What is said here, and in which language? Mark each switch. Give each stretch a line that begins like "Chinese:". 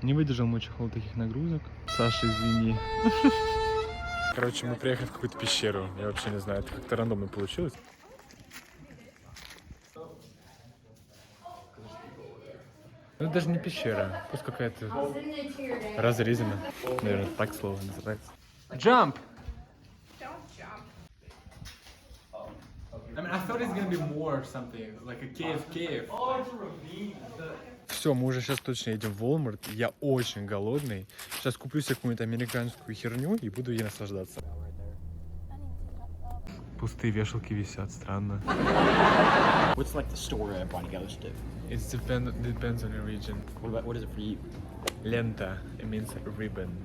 Russian: Не выдержал мой чехол таких нагрузок. Саша, извини. Короче, мы приехали в какую-то пещеру. Я вообще не знаю, это как-то рандомно получилось. Ну, это даже не пещера, просто какая-то разрезина. Наверное, так слово называется.
English: Jump! I mean, I thought it's gonna be more something, like a cave. Oh, it's a ravine.
Russian: Все, мы уже сейчас точно едем в Walmart. Я очень голодный. Сейчас куплю себе какую-нибудь американскую херню и буду ей наслаждаться. пустые вешалки висят, странно.
English: What's like the store everybody goes to? It depends on the region. What is it for you? Лента, it means like a ribbon.